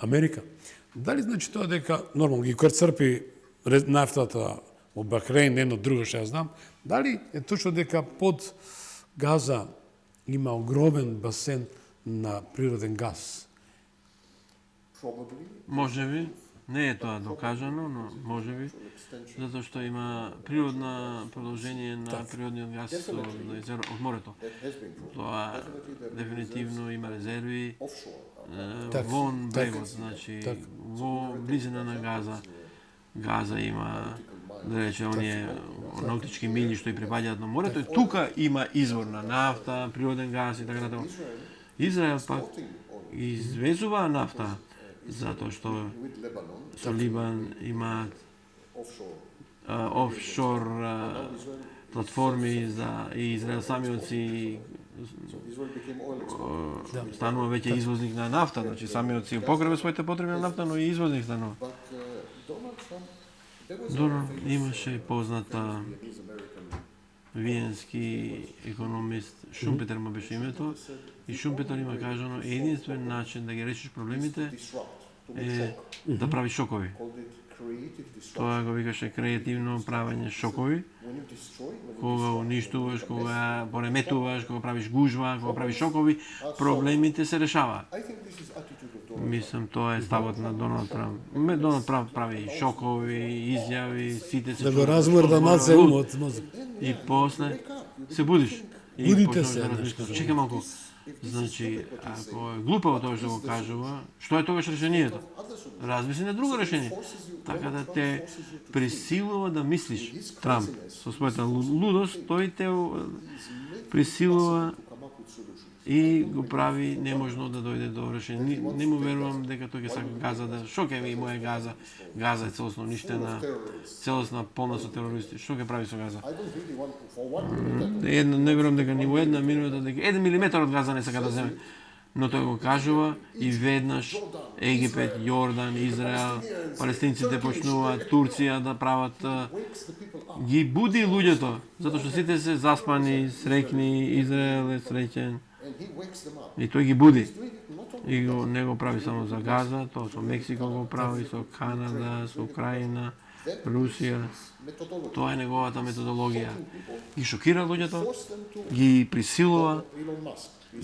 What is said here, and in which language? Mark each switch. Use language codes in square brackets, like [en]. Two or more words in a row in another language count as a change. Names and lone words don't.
[mk] Дали значи тоа дека нормално ги крцрпи нафтата во Бахрейн, едно друго што ја знам, дали е точно дека под Газа има огромен басен на природен газ? [en] Probably. [mk] Може би, не е тоа докажано, но може би, затоа што има природна продолжение на природниот газ од морето. [en] That has been proven. [mk] Тоа дефинитивно има резерви [en] Offshore. [mk] вон брегот, значи во близина на Газа има, да рече, оние наутички мили што и припаѓаат на морето, и тука има извор на нафта, природен газ и така натаму. Израел пак извезува нафта, затоа што [en] With Lebanon, [mk] со Либан имаат [en] offshore. [mk] офшор платформи за и Израел самиот си [en] Israel became oil exporter. [mk] станува веќе извозник на нафта, значи самиот си покрива своите потреби на нафта, но и извозник станува. [en] But Donald Trump, there was [mk] Доналд имаше позната [en] Vietnamese American [mk] виенски економист, Шумпетер му беше името, и Шумпетер има кажано, единствен начин да ги решиш проблемите [en] disrupt, to make [mk] е [en] shock. [mk] да правиш шокови. [en] Called it creative disruption. [mk] Тоа го викаше креативно правење шокови, [en] When you destroy, when you [mk] кога уништуваш, кога пореметуваш, кога правиш гужва, кога правиш шокови, проблемите се решаваат. [en] I think this is attitude of Donald. [mk] Мислам, тоа е ставот на Доналд Трамп. Доналд Трамп прави шокови, изјави, сите се Да го чувствуваат размрда наце луд. умот, мозок. И после се будиш. И Будите почнеш се, да нешто. размислиш. Чекай малку. Значи, ако е глупаво тоа што го кажува, што е тогаш решението? Размисли на друго решение. Така да те присилува да мислиш. Трамп со својата лудост, тој те присилува и го прави неможно да дојде до решение. Не му верувам дека тој ќе сака Газа да... Шо ќе ви моја Газа? Газа е целосно уништена, целосна полна со терористи. Што ќе прави со Газа? [en] I don't really want, for one minute, [mk] Не верувам дека ни во една минута, дека 1 милиметар од Газа не сака да земе. Но тој го кажува и веднаш Египет, Јордан, Израел, палестинците почнуваат, Турција да прават, [en] wakes the people up. [mk] ги буди луѓето, затоа што сите се заспани, среќни, Израел е среќен [en] And he wakes them up. [mk] и тој ги буди. [en] Doing it not only [mk] И не го прави само за Газа, тоа со Мексико го прави, со Канада, со Украина, Русија. [en] methodology. [mk] Тоа е неговата методологија. Ги шокира луѓето, [en] Force them to [mk] ги присилува [en] Elon Musk. He's